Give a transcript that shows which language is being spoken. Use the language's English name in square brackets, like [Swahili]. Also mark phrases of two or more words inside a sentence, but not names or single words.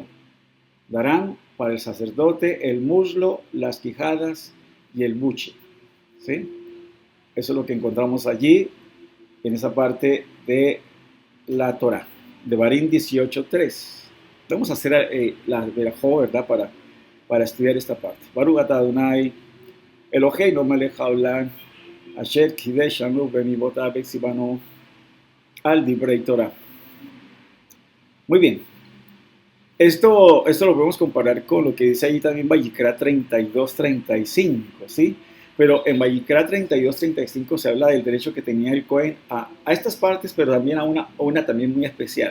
[Spanish] Darán para el sacerdote el muslo, las quijadas y el buche. ¿Sí? Eso es lo que encontramos allí, en esa parte de la Torah, Devarim 18.3. Vamos a hacer la verajó, ¿verdad?, para estudiar esta parte. [Hebrew] ברוך אתה אדוני, אלוהינו מלך העולם, אשר קדשנו במצוותיו וצוונו על דברי תורה. [Spanish] Muy bien. Esto lo podemos comparar con lo que dice allí también Vayikra 32-35, ¿sí? Pero en Vayikra 32-35 se habla del derecho que tenía el Cohen a estas partes, pero también a una también muy especial.